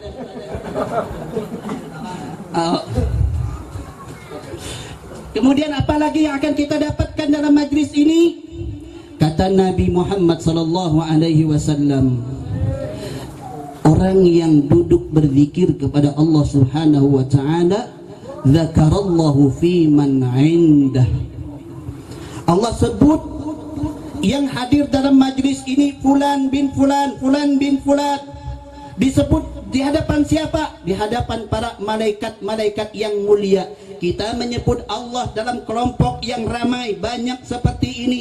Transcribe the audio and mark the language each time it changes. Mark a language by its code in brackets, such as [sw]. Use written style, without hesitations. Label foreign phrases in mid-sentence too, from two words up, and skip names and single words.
[id] Kemudian apa lagi yang akan kita dapatkan dalam majlis ini? Kata Nabi Muhammad SAW, orang yang duduk berzikir kepada Allah [ar] سبحانه وتعالى, ذكره الله في من عنده. [id] Allah sebut yang hadir dalam majlis ini fulan bin fulan, fulan bin fulan. Disebut di hadapan siapa? Di hadapan para malaikat-malaikat yang mulia. Kita menyebut Allah dalam kelompok yang ramai, banyak seperti ini.